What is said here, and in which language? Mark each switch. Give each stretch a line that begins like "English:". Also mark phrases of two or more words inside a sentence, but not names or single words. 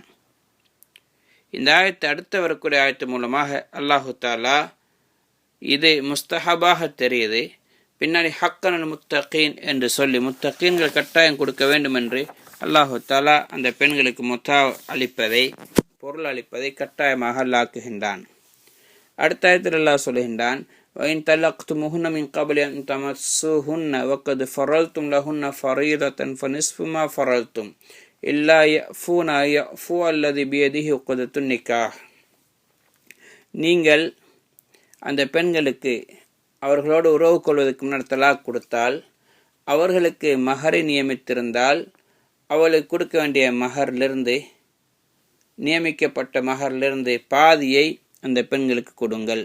Tamil: இந்த ஆயத்தை அடுத்த வரக்கூடிய ஆயத்து மூலமாக
Arabic: الله تعالى
Tamil: இது முஸ்தஹபாக தெரியுது, பின்னாடி
Arabic: حقا متقين
Tamil: என்று சொல்லி முத்தகீன்கள் கட்டாயம் கொடுக்க வேண்டும் என்று
Arabic: الله تعالى
Tamil: அந்த பெண்களுக்கு முத்தா அளிப்பதை பொருள் அளிப்பதை கட்டாயமாக அல்லாக்குகின்றான். அடுத்த ஆயத்தில் அல்லாஹ் சொல்கின்றான்,
Arabic: وَإِن طَلَّقْتُمُوهُنَّ مِن قَبْلِ أَن تَمَسُّوهُنَّ وَقَدْ فَرَضْتُمْ لَهُنَّ فَرِيضَةً فَنِصْفُ مَا فَرَضْتُمْ إِلَّا يَعْفُونَ يَعْفُوَ الَّذِي بِيَدِهِ عُقْدَةُ النِّكَاحِ.
Tamil: நீங்கள் அந்த பெண்களுக்கு அவர்களோடு உறவு கொள்வதற்கு முன்னர் தலாக் கொடுத்தால் அவர்களுக்கு மஹரை நியமித்திருந்தால் அவளுக்கு கொடுக்க வேண்டிய மஹரிலிருந்து நியமிக்கப்பட்ட மஹரிலிருந்து பாதியை அந்த பெண்களுக்கு கொடுங்கள்.